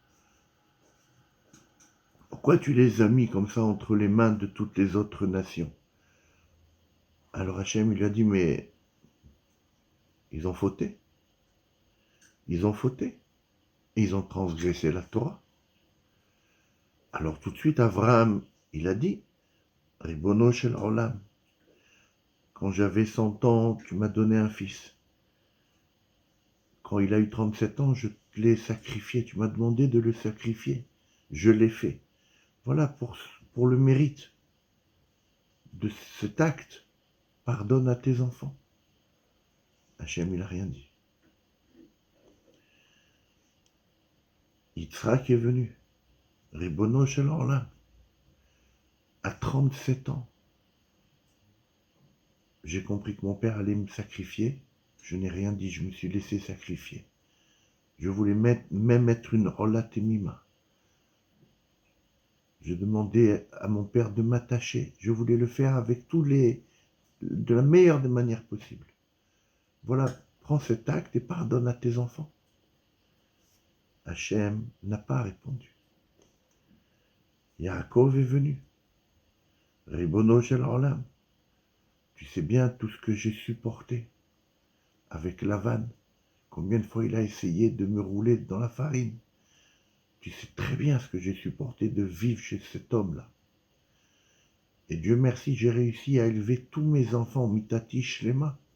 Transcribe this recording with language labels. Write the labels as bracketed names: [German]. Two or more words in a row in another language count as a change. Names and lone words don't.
[French] Pourquoi tu les as mis comme ça entre les mains de toutes les autres nations? Alors Hachem il lui a dit, mais ils ont fauté. Ils ont fauté. Ils ont transgressé la Torah. Alors tout de suite, Abraham, il a dit, [Hebrew] רבונו של עולם, [French] quand j'avais 100 ans, tu m'as donné un fils. Quand il a eu 37 ans, je l'ai sacrifié. Tu m'as demandé de le sacrifier. Je l'ai fait. Voilà pour le mérite de cet acte. Pardonne à tes enfants. Hachem, il n'a rien dit. Yitzhak est venu. [Hebrew] רבונו של עולם. [French] À 37 ans, j'ai compris que mon père allait me sacrifier. Je n'ai rien dit, je me suis laissé sacrifier. Je voulais même mettre une [Hebrew] עולה תמימה. [French] Je demandais à mon père de m'attacher. Je voulais le faire avec de la meilleure des manières possibles. Voilà, prends cet acte et pardonne à tes enfants. Hachem n'a pas répondu. Yaakov est venu. [Hebrew] רבונו של עולם. [French] Tu sais bien tout ce que j'ai supporté avec Lavan. Combien de fois il a essayé de me rouler dans la farine. Tu sais très bien ce que j'ai supporté de vivre chez cet homme-là. Et Dieu merci, j'ai réussi à élever tous mes enfants, [Hebrew] מיטתי שלמה.